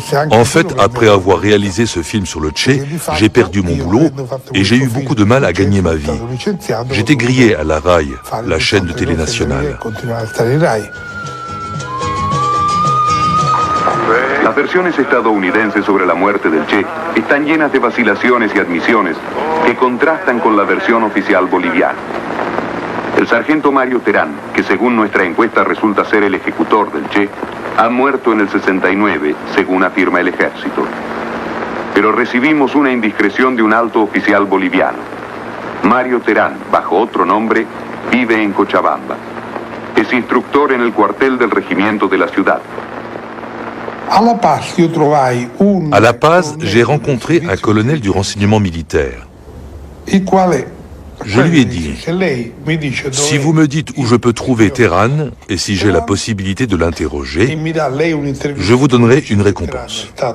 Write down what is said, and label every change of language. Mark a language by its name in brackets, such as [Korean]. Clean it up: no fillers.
[French] En fait, après avoir réalisé ce film sur le Che, j'ai perdu mon boulot et j'ai eu beaucoup de mal à gagner ma vie. J'étais grillé à la RAI, la chaîne de télé nationale. [Spanish] Las versiones estadounidenses sobre la muerte del Che están llenas de vacilaciones y admisiones que contrastan con la versión oficial boliviana. El sargento Mario Terán, que según nuestra encuesta resulta ser el ejecutor del Che, ha muerto en el 69, según afirma el ejército. Pero recibimos una indiscreción de un alto oficial boliviano. Mario Terán, bajo otro nombre, vive en Cochabamba. Es instructor en el cuartel del regimiento de la ciudad. [French] À La Paz, j'ai rencontré un colonel du renseignement militaire. Je lui ai dit, si vous me dites où je peux trouver Terán et si j'ai la possibilité de l'interroger, je vous donnerai une récompense.